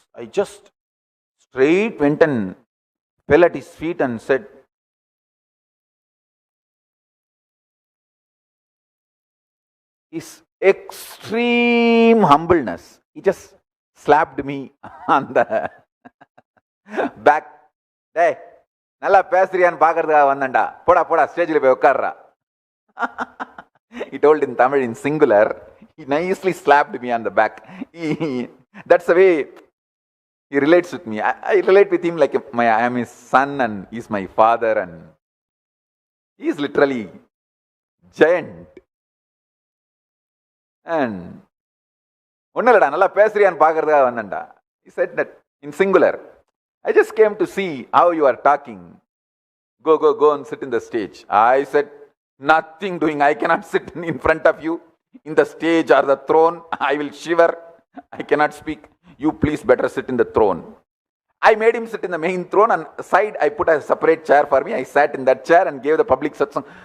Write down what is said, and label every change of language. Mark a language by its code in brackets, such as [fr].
[en] I just straight went and fell at his feet and said, his extreme humbleness, he just slapped me on the back. [ta] Hey, நல்லா பேசுறியான்னு பாக்குறதுக்காக வந்தேன்டா, போடா போடா ஸ்டேஜில் போய் உட்கார்றா. [en] He told in Tamil in singular. He nicely slapped me on the back. That's the way he relates with me. I relate with him like I am his son and he's my father, and he is literally giant. [ta] And ஒன்னலடா நல்லா பேசுறியான்னு பாக்குறதுக்காக வந்தேன்டா. [en] He said that in singular. I just came to see how you are talking. Go and sit in the stage. I said, nothing doing. I cannot sit in front of you in the stage or the throne. I will shiver. I cannot speak. You please better sit in the throne. I made him sit in the main throne, and side I put a separate chair for me. I sat in that chair and gave the public satsang.